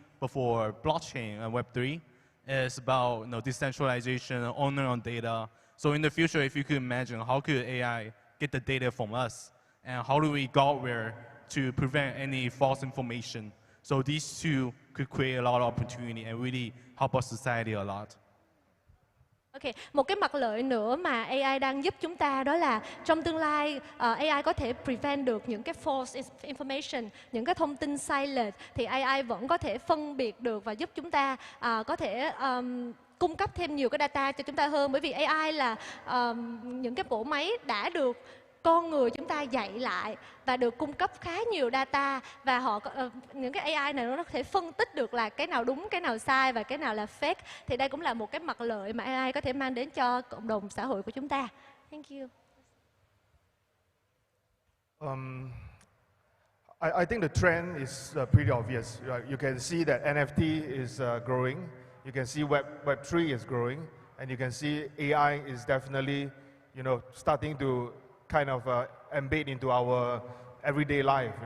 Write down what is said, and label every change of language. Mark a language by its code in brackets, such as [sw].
[en] But for blockchain and Web3, it's about decentralization, owner on data. So in the future, if you could imagine, how could AI get the data from us, and how do we go where to prevent any false information? So these two could create a lot of opportunity and really help our society a lot. [vi] Ok, một cái mặt lợi nữa mà AI đang giúp chúng ta đó là trong tương lai AI có thể prevent được những cái [en] false information, [vi] những cái thông tin sai lệch, thì AI vẫn có thể phân biệt được và giúp chúng ta có thể cung cấp thêm nhiều cái data cho chúng ta hơn. Bởi vì AI là những cái bộ máy đã được con người chúng ta dạy lại và được cung cấp khá nhiều data, và những cái AI này nó có thể phân tích được là cái nào đúng, cái nào sai và cái nào là fake. Thì đây cũng là một cái mặt lợi mà AI có thể mang đến cho cộng đồng xã hội của chúng ta. [en] Thank you. I think the trend is pretty obvious. You can see that NFT is growing. You can see Web3 is growing, and you can see AI is definitely, starting to kind of embed into our everyday life.